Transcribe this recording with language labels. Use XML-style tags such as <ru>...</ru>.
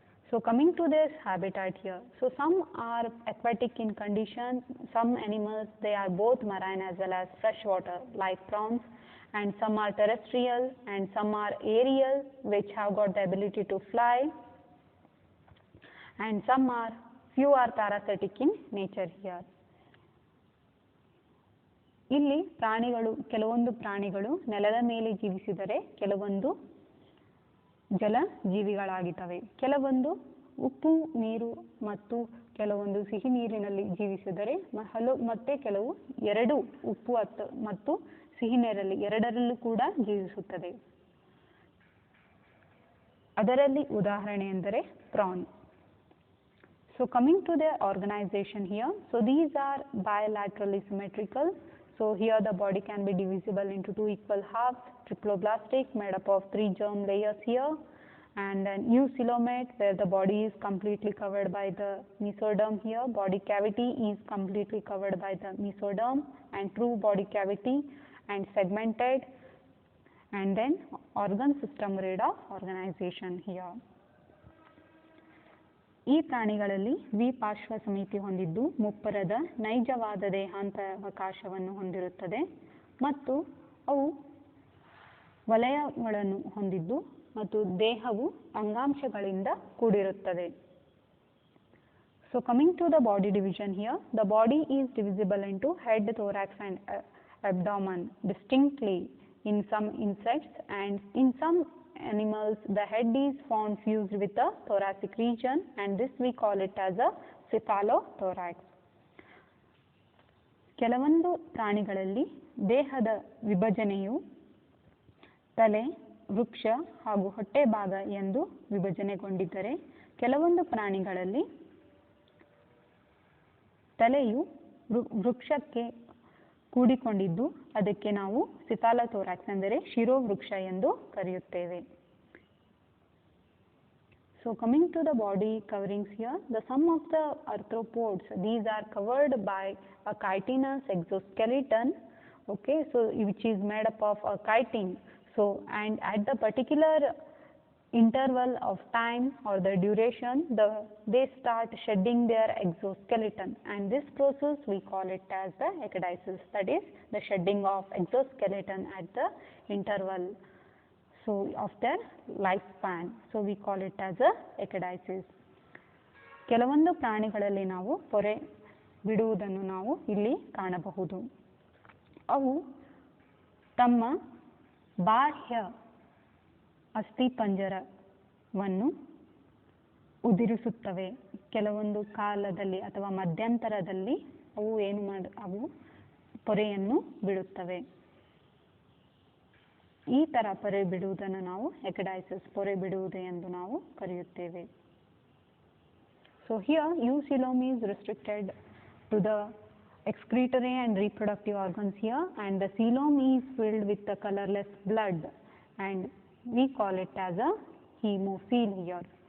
<en>So coming to this habitat here, so some are aquatic in condition, some animals they are both marine as well as freshwater like prawns, and some are terrestrial and some are aerial which have got the ability to fly, and some are few are parasitic in nature here.</en> <kn>ಇಲ್ಲಿ ಕೆಲವೊಂದು ಪ್ರಾಣಿಗಳು ನೆಲದ ಮೇಲೆ ಜೀವಿಸಿದರೆ ಕೆಲವೊಂದು ಜಲ ಜೀವಿಗಳಾಗಿದ್ದಾವೆ. ಕೆಲವೊಂದು ಉಪ್ಪು ನೀರು ಮತ್ತು ಕೆಲವೊಂದು ಸಿಹಿ ನೀರಿನಲ್ಲಿ ಜೀವಿಸಿದರೆ ಮತ್ತೆ ಕೆಲವು ಎರಡು ಉಪ್ಪು ಮತ್ತು ಸಿಹಿ ನೀರಲ್ಲಿ ಎರಡರಲ್ಲೂ ಕೂಡ ಜೀವಿಸುತ್ತದೆ. ಅದರಲ್ಲಿ ಉದಾಹರಣೆ ಎಂದರೆ prawn.</kn> <en>So coming to their organization here, so these are bilaterally symmetrical. So here the body can be divisible into two equal halves, triploblastic made up of 3 germ layers here, and then eucoelomate where the body is completely covered by the mesoderm here, body cavity is completely covered by the mesoderm, and true body cavity and segmented, and then organ system read of organization here.</en> <kn>ಈ ಪ್ರಾಣಿಗಳಲ್ಲಿ ದ್ವಿಪಾರ್ಶ್ವ ಸಮಿತಿ ಹೊಂದಿದ್ದು ಮುಪ್ಪರದ ನೈಜವಾದ ದೇಹಾಂತವಕಾಶವನ್ನು ಹೊಂದಿರುತ್ತದೆ ಮತ್ತು ಅವು ವಲಯಗಳನ್ನು ಹೊಂದಿದ್ದು ಮತ್ತು ದೇಹವು ಅಂಗಾಂಶಗಳಿಂದ ಕೂಡಿರುತ್ತದೆ.</kn> <en>So coming to the body division here, the body is divisible into head, thorax and abdomen distinctly in some insects, and in some animals the head is found fused with the thoracic region, and this we call it as a cephalothorax.</en> <kn>ಕೆಲವೊಂದು ಪ್ರಾಣಿಗಳಲ್ಲಿ ದೇಹದ ವಿಭಜನೆಯು ತಲೆ, ವೃಕ್ಷ ಹಾಗೂ ಹೊಟ್ಟೆ ಭಾಗ ಎಂದು ವಿಭಜನೆಗೊಂಡಿದ್ದರೆ ಕೆಲವೊಂದು ಪ್ರಾಣಿಗಳಲ್ಲಿ ತಲೆಯು ವೃಕ್ಷಕ್ಕೆ ಕೂಡಿಕೊಂಡಿದ್ದು ಅದಕ್ಕೆ ನಾವು ಸಿಫಾಲೋಥೋರಾಕ್ಸ್ ಅಂದರೆ ಶಿರೋವೃಕ್ಷ ಎಂದು ಕರೆಯುತ್ತೇವೆ.</kn> <en>So coming to the body coverings here, the sum of the arthropods, these are covered by a chitinous exoskeleton, okay, so which is made up of a chitin. So and at the particular interval of time or the duration, they start shedding their exoskeleton, and this process we call it as the ecdysis, that is the shedding of exoskeleton at the interval so of their lifespan. So we call it as a ecdysis.</en> <kn>ಕೆಲವೊಂದು ಪ್ರಾಣಿಗಳಲ್ಲಿ ನಾವು ಪೊರೆ ಬಿಡುವುದನ್ನು ನಾವು ಇಲ್ಲಿ ಕಾಣಬಹುದು. ಅವು ತಮ್ಮ ಬಾಹ್ಯ ಅಸ್ಥಿಪಂಜರವನ್ನು ಉದುರಿಸುತ್ತವೆ. ಕೆಲವೊಂದು ಕಾಲದಲ್ಲಿ ಅಥವಾ ಮಧ್ಯಂತರದಲ್ಲಿ ಅವು ಪೊರೆಯನ್ನು ಬಿಡುತ್ತವೆ. ಈ ತರ ಪೊರೆ ಬಿಡುವುದನ್ನು ನಾವು ಎಕಡೈಸಿಸ್, ಪೊರೆ ಬಿಡುವುದು ಎಂದು ನಾವು ಕರೆಯುತ್ತೇವೆ.</kn> <en>So here eucoelom is restricted to the excretory and reproductive organs here, and the coelom is filled with the colorless blood, and we call it as a hemocoel here.</en>